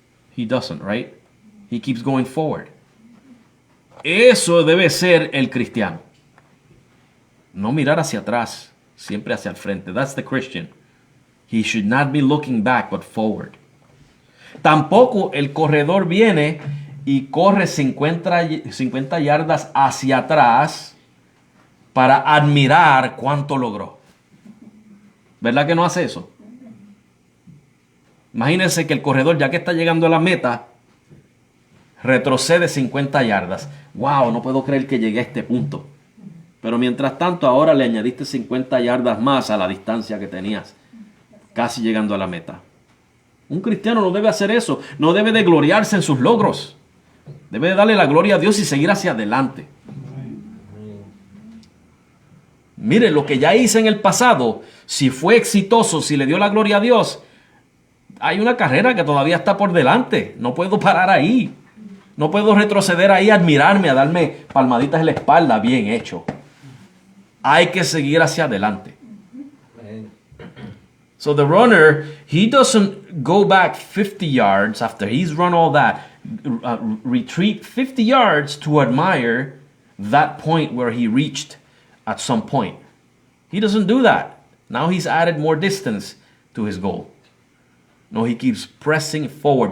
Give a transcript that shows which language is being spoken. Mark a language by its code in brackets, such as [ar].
[en] He doesn't, right? He keeps going forward. [es] Eso debe ser el cristiano. No mirar hacia atrás, siempre hacia el frente. [en] That's the Christian. He should not be looking back, but forward. [es] Tampoco el corredor viene y corre 50 yardas hacia atrás para admirar cuánto logró. ¿Verdad que no hace eso? Imagínense que el corredor, ya que está llegando a la meta, retrocede 50 yardas. ¡Wow! No puedo creer que llegué a este punto. Pero mientras tanto, ahora le añadiste 50 yardas más a la distancia que tenías, casi llegando a la meta. Un cristiano no debe hacer eso. No debe de gloriarse en sus logros. Debe de darle la gloria a Dios y seguir hacia adelante. Mire, lo que ya hice en el pasado, si fue exitoso, si le dio la gloria a Dios, hay una carrera que todavía está por delante. No puedo parar ahí. No puedo retroceder ahí a admirarme, a darme palmaditas en la espalda. Bien hecho. Hay que seguir hacia adelante. [en] So the runner, he doesn't go back 50 yards after he's run all that, retreat 50 yards to admire that point where he reached at some point. He doesn't do that. Now he's added more distance to his goal. No, he keeps pressing forward.